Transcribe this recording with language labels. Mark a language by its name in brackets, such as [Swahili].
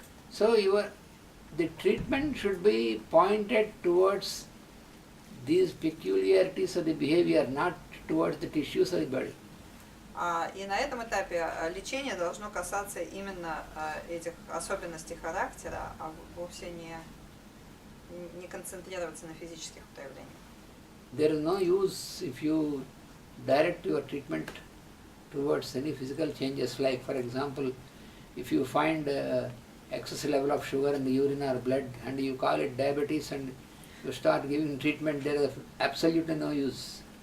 [English] So the treatment should be pointed towards these peculiarities of the behavior, not towards the tissues of the body. [Russian] И на этом этапе лечение должно касаться именно этих особенностей характера, а вовсе не концентрироваться на физических проявлениях. [English] There is no use if you direct your treatment towards any physical changes, like for example, if you find excess level of sugar in the urine or blood and you call it diabetes and you start giving treatment, there is absolutely no use.